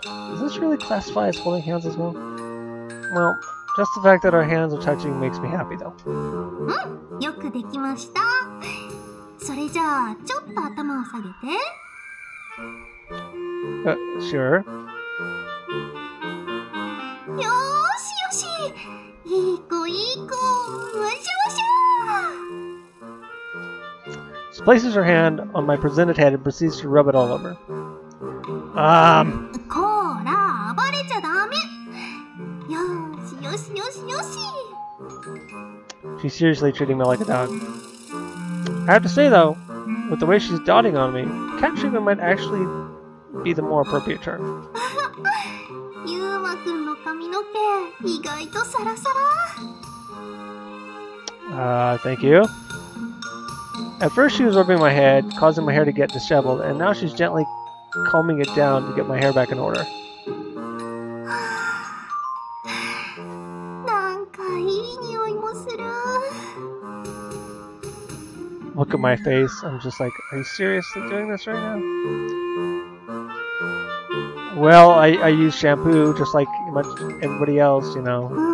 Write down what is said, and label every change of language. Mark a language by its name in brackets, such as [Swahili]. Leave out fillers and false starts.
[English] Does this really classify as holding hands as well? Well, just the fact that our hands are touching makes me happy though. [Japanese] よくできました。それじゃあ、ちょっと頭を下げて。 [English] Sure. [Japanese] よーしよし。いい子いい子。わしゃわしゃ。 [English] She places her hand on my presented head and proceeds to rub it all over. [Japanese] こら、暴れちゃダメ。よしよしよしよし。 [English] She's seriously treating me like a dog. I have to say though, with the way she's dotting on me, cat treatment might actually be the more appropriate term. [Japanese] ゆうまくんの髪の毛、意外とサラサラ。 [English] Thank you. At first she was rubbing my head, causing my hair to get disheveled, and now she's gently combing it down to get my hair back in order. [Japanese] なんかいい匂いもする。 [English] Look at my face. I'm just like, are you seriously doing this right now? Well, I use shampoo just like much everybody else, you know.